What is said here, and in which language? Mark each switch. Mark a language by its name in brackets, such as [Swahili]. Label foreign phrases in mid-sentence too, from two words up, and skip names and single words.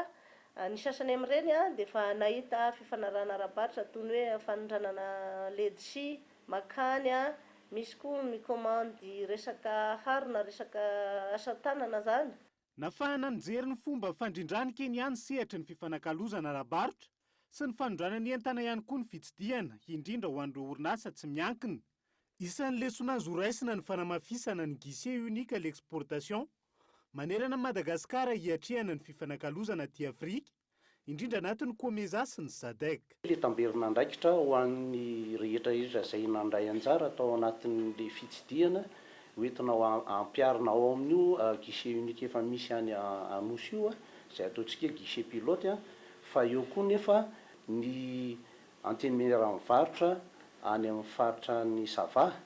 [Malagasy] Ny sasany amin'ireny dia efa nahita fifanarahana ara-barotra toy ny hoe fanondranana ledsi, makany, misy koa mikomandy resaka harona, resaka asa tanana zany. Nafahana nijery ny fomba fandrindrany Kenya ny sehatra ny fifanakalozana ara-barotra sy ny fanondrana ny entana ihany koa ny fitsidihana, indrindra ho an'ireo orinasa tsy miankina. Isan'ny lesona azo raisina ny fanamafisana ny [French] guichet unique à l'exportation, [Malagasy] manerana Madagasikara hiatrehana ny fifanakalozana aty Afrika, indrindra anatin'ny COMESA sy ny SADC. Le tamberina andraikitra ho an'ny rehetra izay nandray anjara atao anatin'le fitsidihana, hoentina ampiarina ao amin'io [French] guichet unique [Malagasy] efa misy any Anosy io, izay ataontsika [French] guichet pilote, [Malagasy] fa eo koa nefa ny antemeran'ny varotra any amin'ny faritra ny Sava